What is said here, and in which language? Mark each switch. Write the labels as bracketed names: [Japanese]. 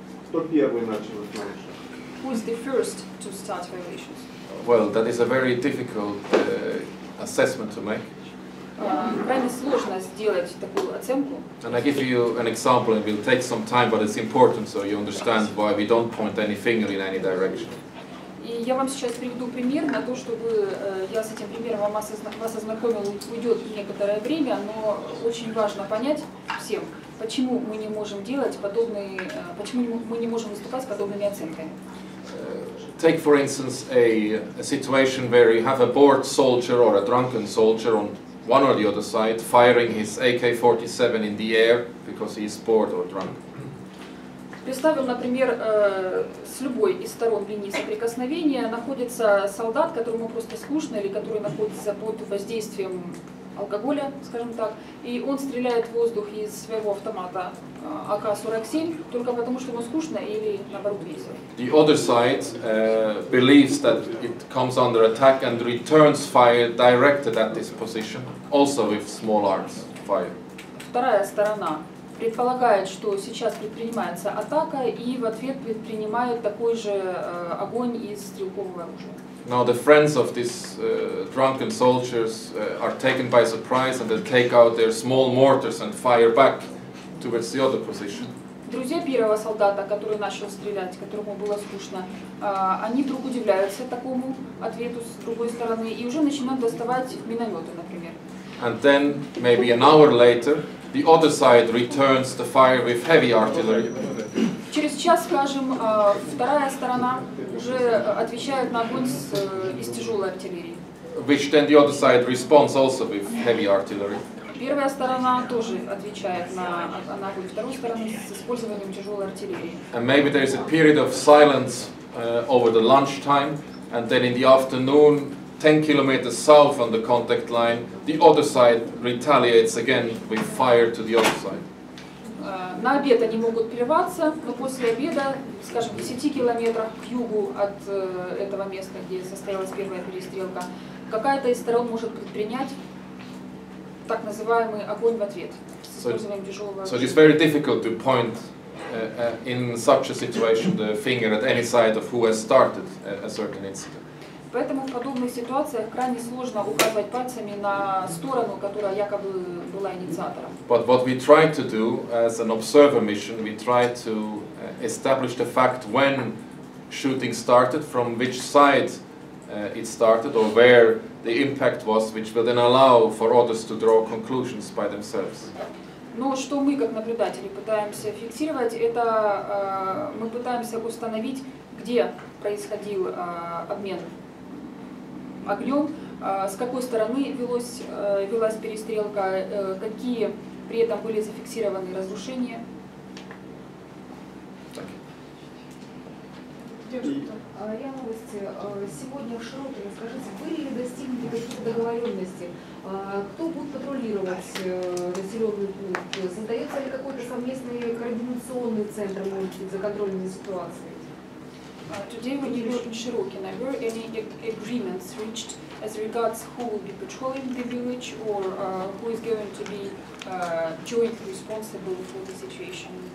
[Russian] Кто первый начал их нарушать? [English] Who is the first to start violations? Well, that is a very difficult assessment to make. [Russian] Крайне сложно сделать такую оценку. [English] And I give you an example, and it will take some time, but it's important so you understand why we don't point any finger in any direction. [Russian] И я вам сейчас приведу пример на то, чтобы я с этим примером вас ознакомил, уйдет некоторое время, но очень важно понять всем, почему мы не можем делать подобные, почему мы не можем выступать с подобными оценками. [English] Take for instance a situation where you have a bored soldier or a drunken soldier on one or the other side firing his AK-47 in the air because he is bored or drunk. [Russian] Представим, например, с любой из сторон линии соприкосновения находится солдат, которому просто скучно или который находится под воздействием алкоголя, скажем так, и он стреляет в воздух из своего автомата АК-47 только потому, что ему скучно или наоборот весело. [English] The other side believes that it comes under attack and returns fire directed at this position, also with small arms fire. [Russian] Вторая сторона предполагает, что сейчас предпринимается атака, и в ответ предпринимают такой же огонь из стрелкового оружия. [English] Now the friends of these drunken soldiers are taken by surprise and they take out their small mortars and fire back towards the other position. [Russian] Друзья первого солдата, который начал стрелять, которому было скучно, они вдруг удивляются такому ответу с другой стороны и уже начинают доставать минометы, например. [English] And then maybe an hour later, the other side returns the fire with heavy artillery. [Russian] Через час, скажем, вторая сторона уже отвечает на огонь из тяжелой артиллерии. [English] Which then the other side responds also with heavy artillery. [Russian] Первая сторона тоже отвечает на огонь второй стороны с использованием тяжелой артиллерии. [English] And maybe there is a period of silence over the lunchtime, and then in the afternoon, 10 kilometers south on the contact line, the other side retaliates again with fire to the other side. [Russian] На обед они могут прерваться, но после обеда, скажем, в 10 километрах к югу от этого места, где состоялась первая перестрелка, какая-то из сторон может предпринять так называемый огонь в ответ с использованием тяжелого оружия. [English] So it is very difficult to point in such a situation the finger at any side of who has started a certain incident. [Russian] Поэтому в подобных ситуациях крайне сложно указывать пальцами на сторону, которая якобы была инициатором. [English] But what we try to do as an observer mission, we try to establish the fact when shooting started, from which side it started, or where the impact was, which will then allow for others to draw conclusions by themselves. [Russian] Но что мы, как наблюдатели, пытаемся фиксировать, это мы пытаемся установить, где происходил обмен огнем, с какой стороны велась перестрелка, какие при этом были зафиксированы разрушения. РИА Новости. Сегодня в Широкино, скажите, были ли достигнуты какие-то договоренности? Кто будет патрулировать населенный пункт? Создается ли какой-то совместный координационный центр, может быть, за контролем ситуации? [English] Today when you were in Shirokina, were any agreements reached as regards who will be patrolling the village or who is going to be jointly responsible for the situation?